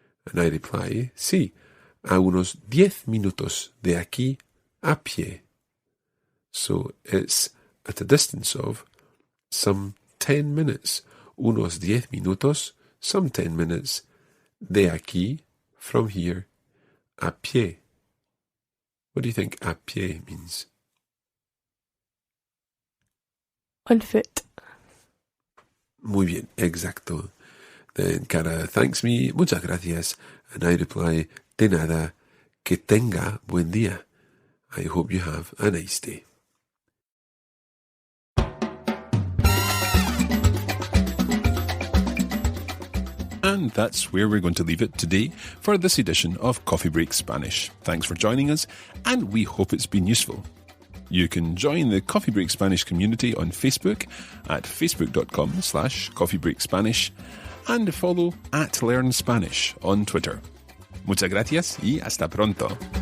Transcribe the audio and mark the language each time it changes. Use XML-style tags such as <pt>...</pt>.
<en>And I reply,</en> <es>sí, a unos 10 minutos de aquí a pie.</es> <en>So it's at a distance of some 10 minutes.</en> <es>Unos 10 minutos,</es> <en>some 10 minutes,</en> <es>de aquí,</es> <en>from here,</en> <es>a pie.</es> <en>What do you think</en> <es>a pie</es> <en>means? On foot.</en> <es>Muy bien, exacto.</es> <en>Then Cara thanks me,</en> <es>muchas gracias,</es> <en>and I reply,</en> <es>de nada, que tenga buen día.</es> <en>I hope you have a nice day. And that's where we're going to leave it today for this edition of Coffee Break Spanish. Thanks for joining us, and we hope it's been useful. You can join the Coffee Break Spanish community on Facebook at facebook.com/coffeebreakspanish and follow @LearnSpanish on Twitter.</en> <es>Muchas gracias y hasta pronto.</es>